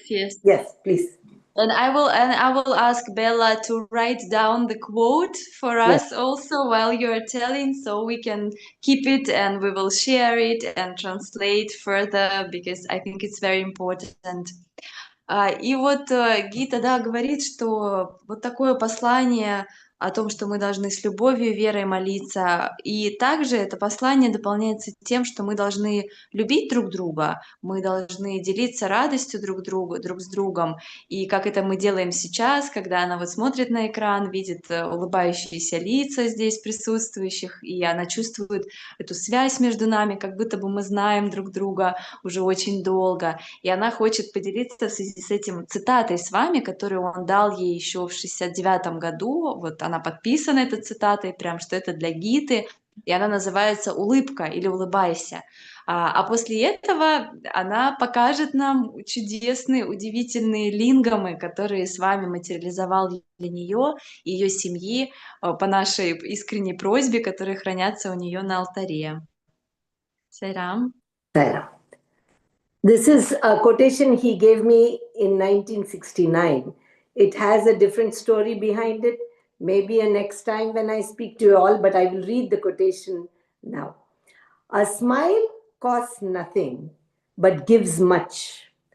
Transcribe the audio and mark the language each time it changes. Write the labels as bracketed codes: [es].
[en] Yes, please. And I will ask Bella to write down the quote for us also while you're telling, so we can keep it and we will share it and translate further, because I think it's very important. [ru] И вот Гита, да, говорит, что вот такое послание о том, что мы должны с любовью и верой молиться. И также это послание дополняется тем, что мы должны любить друг друга, мы должны делиться радостью друг с другом. И как это мы делаем сейчас, когда она вот смотрит на экран, видит улыбающиеся лица здесь присутствующих, и она чувствует эту связь между нами, как будто бы мы знаем друг друга уже очень долго. И она хочет поделиться в связи с этим цитатой с вами, которую он дал ей еще в 69 году. Вот она подписана этой цитатой, прям что это для Гиты, и она называется «Улыбка» или «Улыбайся». А после этого она покажет нам чудесные, удивительные лингамы, которые с вами материализовал для нее и ее семьи по нашей искренней просьбе, которые хранятся у нее на алтаре. Сайрам. Sarah. [en] This is a quotation he gave me in 1969. It has a different story behind it. Maybe a next time when I speak to you all, but I will read the quotation now. A smile costs nothing, but gives much.